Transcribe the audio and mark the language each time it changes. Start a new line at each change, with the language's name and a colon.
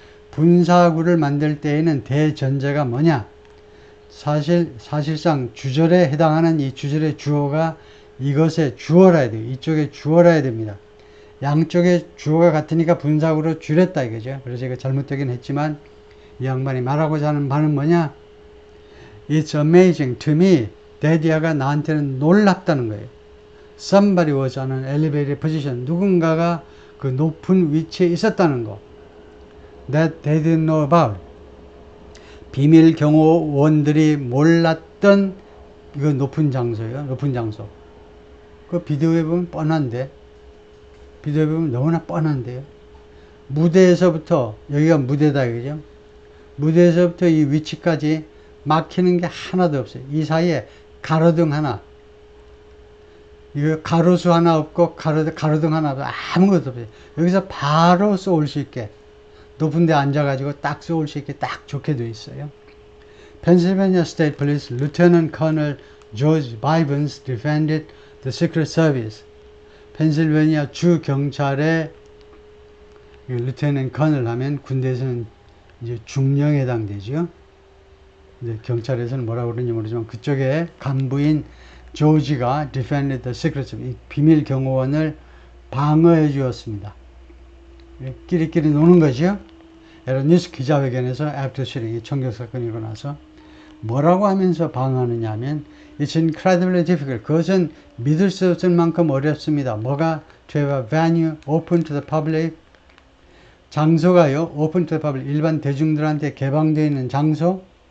Korean: 분사구를 만들 때에는 대전제가 뭐냐? 사실상 주절에 해당하는 이 주절의 주어가 이것의 주어라야 돼요. 이쪽에 주어라야 됩니다. 양쪽에 주어가 같으니까 분사구로 줄였다 이거죠. 그래서 이거 잘못되긴 했지만 이 양반이 말하고자 하는 바는 뭐냐?
English: It's amazing to me.
Korean: 데디아가 나한테는 놀랍다는 거예요.
English: Somebody was on an elevated position.
Korean: 누군가가 그 높은 위치에 있었다는 거.
English: That they didn't know about.
Korean: 비밀 경호원들이 몰랐던 이거 높은 장소예요. 높은 장소. 그 비디오에 보면 뻔한데. 비디오에 보면 너무나 뻔한데요. 무대에서부터 여기가 무대다 이거죠. 무대에서부터 이 위치까지 막히는 게 하나도 없어요. 이 사이에 가로등 하나. 이거 가로수 하나 없고 가로등 하나 없고 아무것도 없어요. 여기서 바로 쏘올 수 있게 높은 데 앉아가지고 딱 쏘올 수 있게 딱 좋게 되어 있어요.
English: Pennsylvania State Police Lieutenant Colonel George Bivens defended the Secret Service.
Korean: 펜실베니아 주 경찰의 Lieutenant Colonel 하면 군대에서는 이제 중령에 해당되죠. 이제 경찰에서는 뭐라고 그러는지 모르지만 그쪽에 간부인 조지가
English: defended the secret service,
Korean: 비밀 경호원을 방어해 주었습니다. 끼리끼리 노는 거죠. 여러 뉴스 기자회견에서
English: after shooting,
Korean: 총격 사건이 일어나고 나서 뭐라고 하면서 방어하느냐 하면
English: It's incredibly difficult.
Korean: 그것은 믿을 수 없을 만큼 어렵습니다. 뭐가
English: to have a venue open to the public.
Korean: 장소가요.
English: open to the public.
Korean: 일반 대중들한테 개방되어 있는 장소.